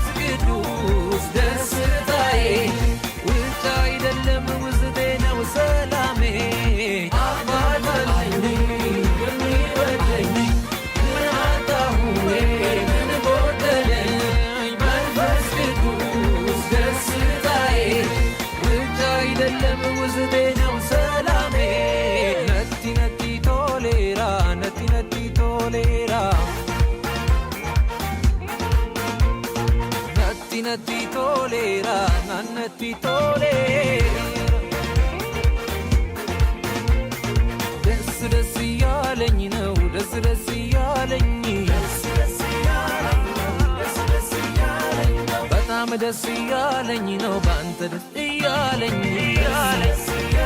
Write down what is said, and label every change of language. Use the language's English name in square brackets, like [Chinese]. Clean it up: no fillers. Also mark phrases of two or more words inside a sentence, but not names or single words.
[Amharic] ቅዱስ ደስታዬ ውጭ አይደለም ውስጤ ነው ሰላሜ አባት አለኝ የሚወደኝ ምን አጣሁ እኔ ምን ጎደለኝ መንፈስ ቅዱስ ደስታዬ ውጭ አይደለም ውስጤ ነው ሰላሜ [Oromo] ነቲ ነቲ ቶሌራ ነቲ ነቲ ቶሌራ ነቲ ነቲ ቶሌራ ናነቲ ቶሌራ [Amharic] ደስ ደስ እያለኝ ነው ደስ ደስ እያለኝ በጣም ደስ እያለኝ ነው ባንተ ደስ እያለኝ